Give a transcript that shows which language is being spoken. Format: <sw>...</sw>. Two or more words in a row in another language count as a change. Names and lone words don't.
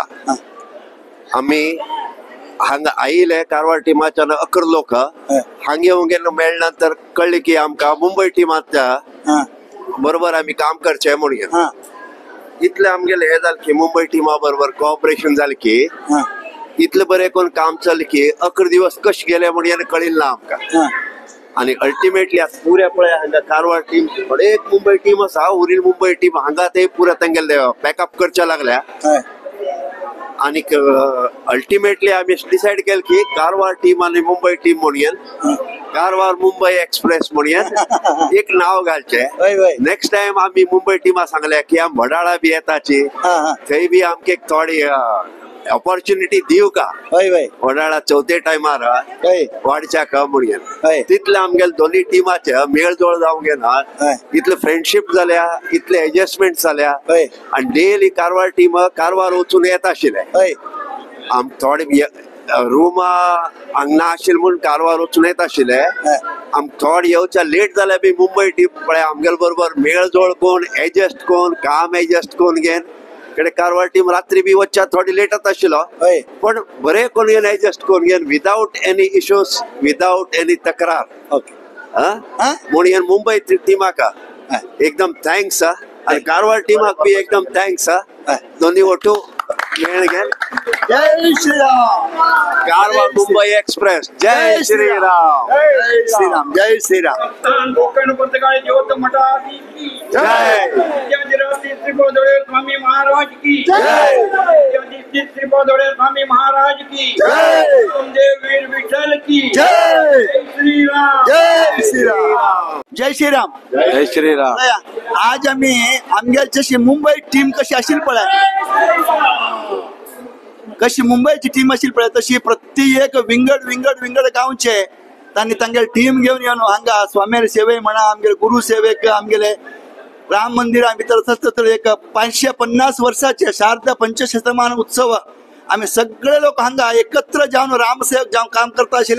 <kok>आम्ही हांगा आयिल्ले कारवार टिमाच्यान 11 लोक हांगा येवन गेले मेळ्ळे नंतर कळ्ळें की आमकां मुंबई टिमाच्या बरोबर आमी काम करचें म्हणून इतले आमगेले हे जालें की मुंबई टिमा बरोबर कोऑपरेशन जालें की इतले बरें करून काम चल्लें की 11 दिवस कशे गेले म्हणून कळिल्लें ना आमकां. आणि अल्टिमेटली आज पुऱ्या पळय हांगा कारवार टीम एक मुंबई टीम आसा उरील मुंबई टीम हांगा ते पुऱ्या तांगेले बॅकअप करचे लागल्या आणि अल्टिमेटली आम्ही डिसाईड केलं की कारवार टीम आणि मुंबई टीम म्हणून कारवार मुंबई एक्सप्रेस म्हणून एक नाव घालचे.</kok> <en>next time</en> <kok>आम्ही मुंबई टीमा सांगल्या की आम वडाळा बी येताची थंय बी आमके थोडी ऑपॉर्च्युनिटी दिव का वडाळा चौथे टायमार वाडच्या का म्हणून तितले आमगे दोन्ही टीमाचे मेळजोळ जावंक घेना इतले फ्रेंडशिप जाल्या इतले एडजस्टमेंट जाल्या आणि डेली कारवार टीम कारवार वचून येत आशिल्ले. आम थोडे रूमा हांगा आशिल्ले म्हूण कारवार वचून येत आशिल्ले. आम थोडे येवच्या लेट जाल्यार बी मुंबई टीम पळय आमगेल बरोबर मेळजोळ कोण एडजस्ट कोण काम एडजस्ट कोण घेन कडे कारवार टीम रात्री बी वच्चा थोडी लेटत आशिल्लो पण बरे कोण घेन एडजस्ट कोण घेन</kok> <en>without any issues without any</en> <kok>तक्रार म्हणून मुंबई टीमाक एकदम थँक्स आणि कारवार टीमाक बी एकदम थँक्स दोन्ही वटू मेळ घेन.</kok> <hi>जय श्रीराम. कारवार मुंबई एक्सप्रेस जय श्रीराम. जय श्रीराम. जय श्रीराम. जय स्वामी महाराज की स्वामी महाराज की वीर विठ्ठल की जय श्रीराम. जय श्रीराम. जय श्रीराम. जय श्रीराम.</hi> <kok>आज आम्ही आमगे जशी मुंबई टीम कशी आशिल्ली पळय कशी मुंबईची टीम आशिल्ली पळय तशी प्रत्येक विंगड विंगड विंगड गांवचे तांणी तांगे टीम घेवन येवन हांगा स्वाम्यार सेवे म्हणा आमगे गुरु सेवेक आमगेले राम मंदिरा भितर सतत एक 550 वर्षाचे शारदा पंचशतमान उत्सव आम्ही सगळे लोक हांगा एकत्र जावन रामसेवक जावन काम करता आशिल्ले.</kok>